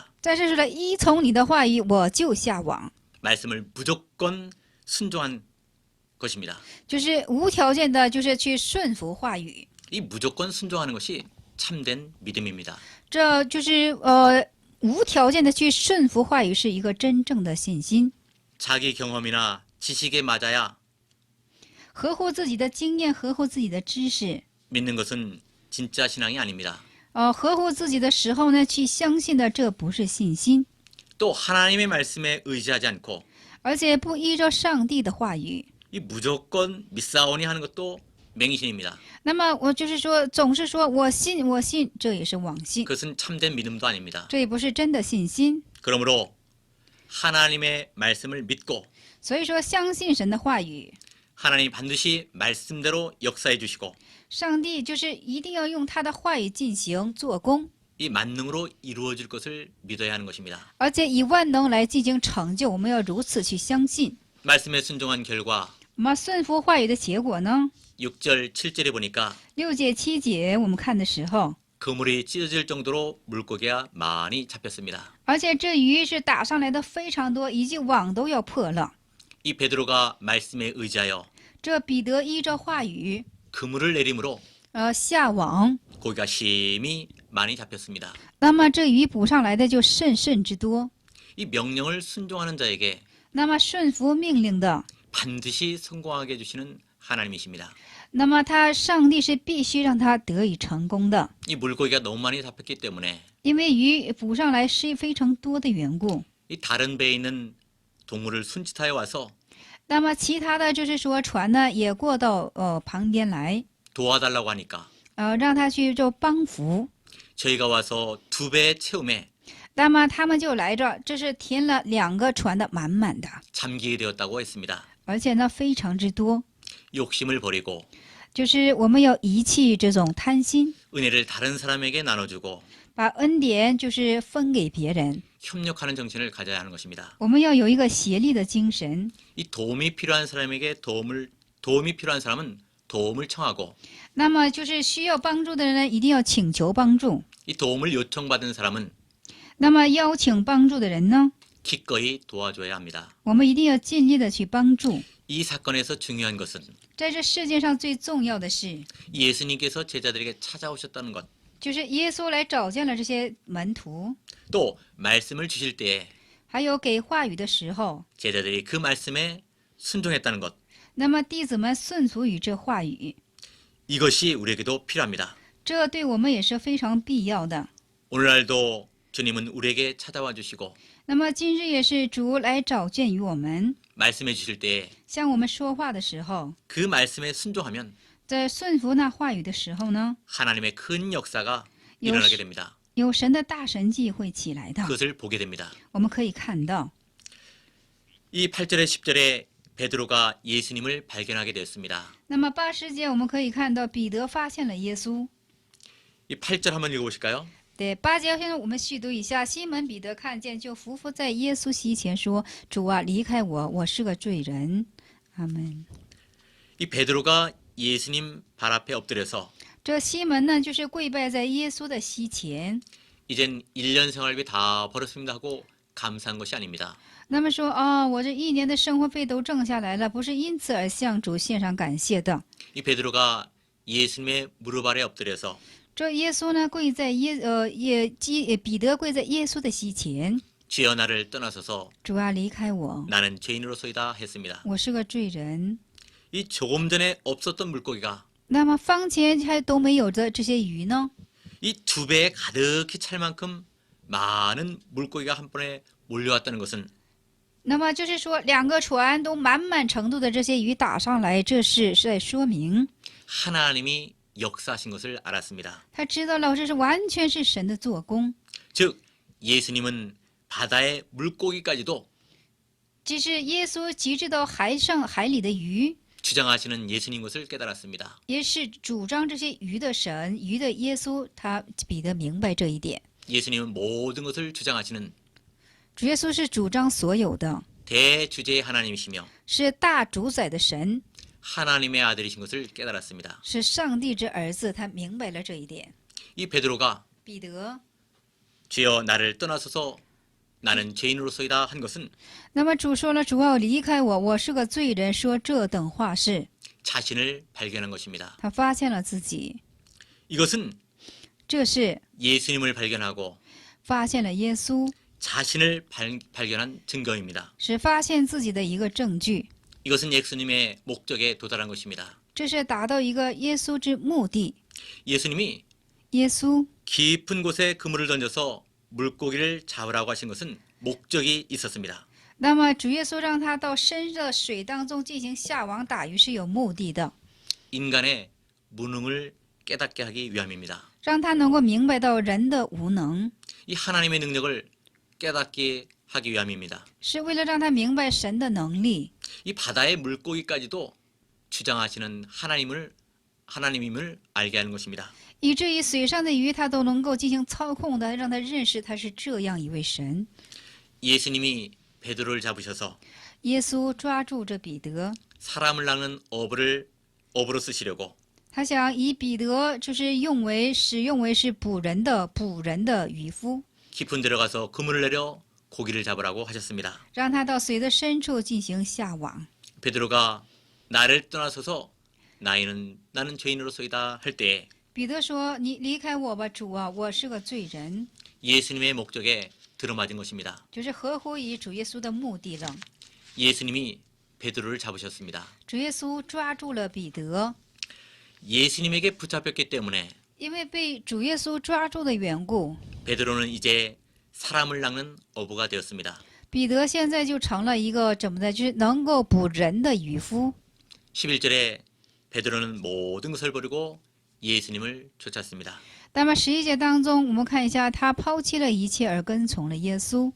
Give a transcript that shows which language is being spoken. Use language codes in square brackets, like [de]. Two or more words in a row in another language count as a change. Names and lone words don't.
[zh] 在这说了，依从你的话语，我就下网， [ko] 말씀을 무조건 순종한 것입니다. [zh] 就是无条件的，就是去顺服话语。 [ko] 이 무조건 순종하는 것이 참된 믿음입니다. [zh] 这就是无条件的去顺服话语，是一个真正的信心。 [ko] 자기 경험이나 지식에 맞아야 [zh] 合乎自己的经验，合乎自己的知识， [ko] 믿는 것은 진짜 신앙이 아닙니다. [zh] 合乎自己的时候呢，去相信的，这不是信心。 [ko] 또 하나님의 말씀에 의지하지 않고 [zh] 而且不依照上帝的话语， [ko] 이 무조건 믿사오니 하는 것도 맹신입니다. [zh] 那么我就是说，总是说我信，我信，这也是妄信， [ko] 그것은 참된 믿음도 아닙니다. [zh] 这也不是真的信心。 [ko] 그러므로 하나님의 말씀을 믿고 [zh] 所以说，相信神的话语， [ko] 하나님이 반드시 말씀대로 역사해 주시고 [zh] 上帝就是一定要用他的话语进行做工， [ko] 이 만능으로 이루어질 것을 믿어야 하는 것입니다. [zh] 而且以万能来进行成就。我们要如此去相信。 [ko] 말씀에 순종한 결과 [zh] 那么顺服话语的结果呢？ [ko] 6절, 7절에 보니까 [zh] 6 节、7节我们看的时候， [ko] 그물이 찢어질 정도로 물고기가 많이 잡혔습니다. [zh] 而且这鱼是打上来的非常多，以及网都要破了。 [ko] 이 베드로가 말씀에 의지하여 [zh] 这彼得依照话语， [ko] 그물을 내림으로 [zh] 下网， [ko] 고기가 심히 많이 잡혔습니다. [zh] 那么这鱼捕上来的就甚之多。 [ko] 이 명령을 순종하는 자에게 [zh] 那么顺服命令的， [ko] 반드시 성공하게 해주시는 하나님이십니다. [zh] 那么上帝是必须让他得以成功的， [ko] 이 물고기가 너무 많이 잡혔기 때문에 [zh] 因为鱼捕上来是非常多的缘故。 [ko] 이 다른 배에 있는 동물을 순치타에 와서 [zh] 那么其他的就是说船呢也过到旁边来， [ko] 도와달라고 하니까 [zh] 让他去就帮扶。 [ko] 저희가 와서 2배 채움에 [zh] 那么他们就来这，这是填了2个船的满满的， [ko] 잠기게 되었다고 했습니다. [zh] 而且呢非常之多。 [ko] 욕심을 버리고 [zh] 就是我们要遗弃这种贪心， [ko] 은혜를 다른 사람에게 나눠주고 [zh] 把恩典就是分给别人。 [ko] 협력하는 정신을 가져야 하는 것입니다. [zh] 我们要有一个协力的精神。 [ko] 이 도움이 필요한 사람에게 도움이 필요한 사람은 도움을 청하고 [zh] 那么就是需要帮助的人一定要请求帮助。 [ko] 이 도움을 요청받은 사람은 [zh] 那么邀请帮助的人呢， [ko] 기꺼이 도와줘야 합니다. [zh] 我们一定要尽力的去帮助。 [ko] 이 사건에서 중요한 것은 [zh] 在这世界上最重要的是， [ko] 예수님께서 제자들에게 찾아오셨다는 것, [zh] 就是耶稣来找见了这些门徒， [ko] 또 말씀을 주실 때에 [zh] 还有给话语的时候， [ko] 제자들이 그 말씀에 순종했다는 것, [zh] 那么弟子们顺服于这话语， [ko] 이것이 우리에게도 필요합니다. [zh] 这对我们也是非常必要的。 [ko] 오늘날도 주님은 우리에게 찾아와 주시고 [zh] 那么今日也是主来找见于我们， [ko] 말씀해 주실 때에 [zh] 向我们说话的时候， [ko] 그 말씀에 순종하면 [zh] 在顺服那话语的时候呢， [ko] 하나님의 큰 역사가 요- 일어나게 됩니다. [zh] 有神的大神迹会起来的。 [ko] 그것을 보게 됩니다. [zh] 我们可以看到， [ko] 이 8절에 10절에 베드로가 예수님을 발견하게 되었습니다. [zh] 那么80节我们可以看到彼得发现了耶稣。 [ko] 이 8절 한번 읽어보실까요? [zh] 对8节，现在我们细读一下。西门彼得看见，就伏伏在耶稣膝前说：“主啊，离开我，我是个罪人。” 阿门。 [ko] 이 베드로가 예수님 발 앞에 엎드려서 [zh] 这西门呢，就是跪拜在耶稣的膝前。 [ko] 이젠 1년 생활비 다 벌었습니다 하고 감사한 것이 아닙니다. [zh] 那么说我这1年的生活费都挣下来了，不是因此而向主献上感谢的。 [ko] 이 베드로가 예수님의 무릎 아래 엎드려서 [zh] 这耶稣呢，跪在彼得跪在耶稣的膝前。 [ko] 주여 나를 떠나서서 [zh] 主啊，离开我， [ko] 나는 죄인으로서이다 했습니다. [zh] 我是个罪人。 [ko] 이 조금 전에 없었던 물고기가 [zh] 那么方前还都没有的这些鱼呢？ [ko] 이 2배에 가득히 찰 만큼 많은 물고기가 한 번에 몰려왔다는 것은 [zh] 那么就是说，2个船都满程度的这些鱼打上来，这是在说明 [ko] 하나님이 역사하신 것을 알았습니다. [zh] 他知道了，这是完全是神的做工。 [ko] 즉 예수님은 바다의 물고기까지도 [zh] 即是耶稣极致到海里的鱼， [ko] 주장하시는 예수님 것을 깨달았습니다. [zh] 也是主张这些鱼的神，鱼的耶稣，彼得明白这一点。 [ko] 예수님은 모든 것을 주장하시는 [zh] 主耶稣是主张所有的， [ko] 대주제의 하나님이시며 [zh] 是大主宰的神， [ko] 하나님의 아들이신 것을 깨달았습니다. [zh] 是上帝之儿子，他明白了这一点。 [ko] 이 베드로가 [zh] 彼得， [ko] 주여 나를 떠나서서 나는 죄인으로서이다 한 것은 [zh] 那么主说了，主要离开我，我是个罪人，说这等话是 [ko] 자신을 발견한 것입니다. [zh] 他发现了自己， [ko] 이것은 [zh] 这是 [ko] 예수님을 발견하고 [zh] 发现了耶稣， [ko] 자신을 발견한 증거입니다. [zh] 是发现自己的一个证据。 [ko] 이것은 예수님의 목적에 도달한 것입니다. [zh] 这是达到一个耶稣之目的。 [ko] 예수님이 [zh] 耶稣 [ko] 깊은 곳에 그물을 던져서 물고기를 잡으라고 하신 것은 목적이 있었습니다. [zh] 那么主耶稣让他到深的水当中进行下网打鱼是有目的的。 [ko] 인간의 무능을 깨닫게 하기 위함입니다. [zh] 让他能够明白到人的无能， [ko] 이 하나님의 능력을 깨닫게 하기 위함입니다. [zh] 是为了让他明白神的能力。 [ko] 이 바다의 물고기까지도 주장하시는 하나님임을 알게 하는 것입니다. [zh] 以至于水上的鱼，他都能够进行操控的，让他认识他是这样一位神。 [ko] 예수님이 베드로를 잡으셔서 [zh] 耶稣抓住这彼得， [ko] 사람을 낚는 어부로 쓰시려고 [zh] 他想以彼得就是使用为是捕人的渔夫， [ko] 깊은 데로 가서 그물을 내려 고기를 잡으라고 하셨습니다. [zh] 让他到水的深处进行下网。 [ko] 베드로가 나를 떠나서서 나는 죄인으로서이다 할 때 [zh] 彼得说：“你离开我吧，主啊，我是个罪人。” [ko] 예수님의 목적에 들어맞은 것입니다. [zh] 就是合乎于主耶稣的目的了。 [ko] 예수님이 베드로를 잡으셨습니다. [zh] 主耶稣抓住了彼得， [ko] 예수님에게 붙잡혔기 때문에 [zh] 因为被主耶稣抓住的缘故， [ko] 베드로는 이제 사람을 낚는 어부가 되었습니다. [zh] 彼得现在就成了一个怎么的，就是能够捕人的渔夫。 [ko] 11절에 베드로는 모든 것을 버리고 예수님을 쫓았습니다. [zh] 那么11节当中，我们看一下，他抛弃了一切而跟从了耶稣。